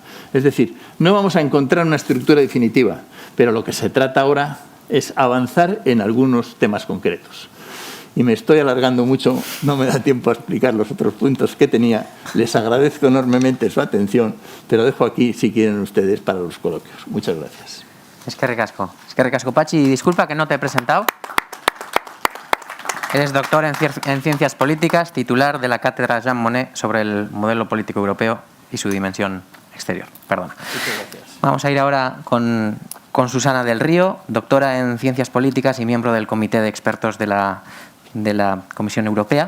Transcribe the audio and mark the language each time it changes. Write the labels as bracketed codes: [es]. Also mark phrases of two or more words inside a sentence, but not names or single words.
[es] Es decir, no vamos a encontrar una estructura definitiva, pero lo que se trata ahora es avanzar en algunos temas concretos. Y me estoy alargando mucho, no me da tiempo a explicar los otros puntos que tenía. Les agradezco enormemente su atención, pero dejo aquí, si quieren ustedes, para los coloquios. Muchas gracias. [eu] Eskerrik asko, Patxi. [es] Disculpa que no te he presentado. Eres doctor en Ciencias Políticas, titular de la Cátedra Jean Monnet sobre el modelo político europeo y su dimensión exterior. Perdona. Muchas gracias. Vamos a ir ahora con Susana del Río, doctora en Ciencias Políticas y miembro del Comité de Expertos de la Comisión Europea.